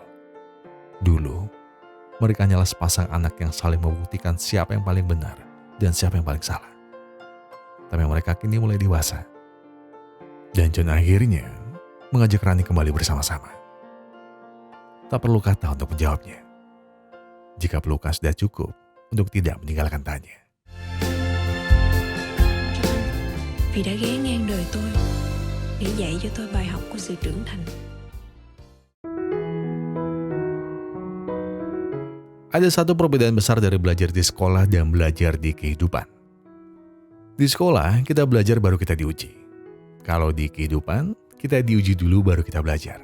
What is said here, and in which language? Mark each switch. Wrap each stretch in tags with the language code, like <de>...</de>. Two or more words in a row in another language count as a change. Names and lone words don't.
<id>Dulu, mereka hanyalah sepasang anak yang saling membuktikan siapa yang paling benar dan siapa yang paling salah. Tapi mereka kini mulai dewasa. Dan John akhirnya mengajak Rani kembali bersama-sama. Tak perlu kata untuk menjawabnya. Jika pelukan sudah cukup untuk tidak meninggalkan tanya.</id> <vi>vì đã ghé ngang đời tôi để dạy cho tôi bài học của sự trưởng thành.</vi> <id>Ada satu perbedaan besar dari belajar di sekolah dan belajar di kehidupan. Di sekolah, kita belajar baru kita diuji. Kalau di kehidupan, kita diuji dulu baru kita belajar.</id>